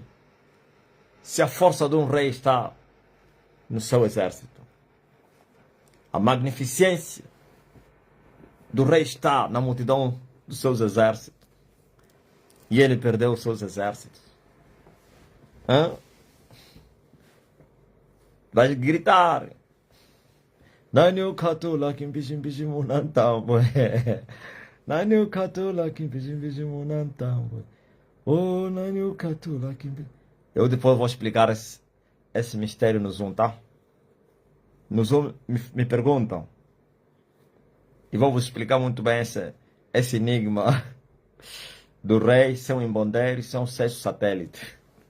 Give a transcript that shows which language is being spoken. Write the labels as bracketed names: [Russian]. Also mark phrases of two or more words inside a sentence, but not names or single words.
[Portuguese] Se a força de um rei está no seu exército. A magnificência do rei está na multidão dos seus exércitos. E ele perdeu os seus exércitos. Vai gritar. Naniu katula kim bishim bishim unantambo. Naniu katula kim bishim bishim unantambo. Oh, naniu katula kim. Eu depois vou explicar esse mistério no Zoom, tá? No Zoom me perguntam. E vou vos explicar muito bem esse enigma do rei, seu embandeiro e seu 6º satélite.